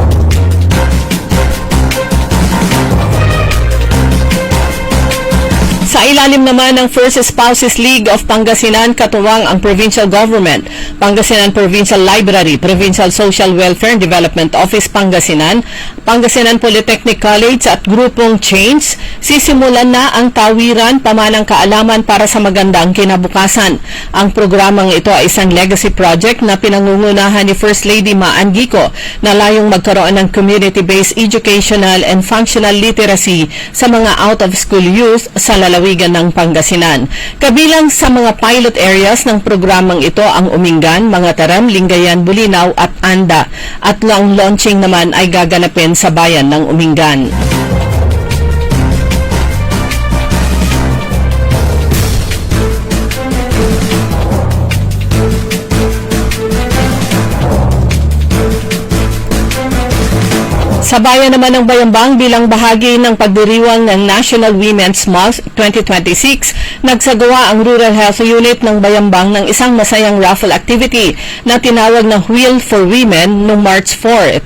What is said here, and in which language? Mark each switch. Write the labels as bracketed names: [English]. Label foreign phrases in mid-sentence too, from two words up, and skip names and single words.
[Filipino] Sa Sa ilalim naman ng First Spouses League of Pangasinan, katuwang ang provincial government, Pangasinan Provincial Library, Provincial Social Welfare and Development Office Pangasinan, Pangasinan Polytechnic College at grupong Change, sisimulan na ang tawiran pamanang kaalaman para sa magandang kinabukasan. Ang programang ito ay isang [English] legacy project [Filipino] na pinangungunahan ni First Lady Ma Angico na layong magkaroon ng [English] community-based educational and functional literacy [Filipino] sa mga [English] out-of-school youth [Filipino] sa lalawigan ng Pangasinan. Kabilang sa mga [English] pilot areas [Filipino] ng programang ito ang Umingan, Mangatarem, Lingayen, Bulinaw at Anda. At ang launching naman ay gaganapin sa bayan ng Umingan. Sa bayan naman ng Bayambang, bilang bahagi ng pagdiriwang ng National Women's Month 2026, nagsagawa ang Rural Health Unit ng Bayambang ng isang masayang [English] raffle activity [Filipino] na tinawag na Wheel for Women noong March 4.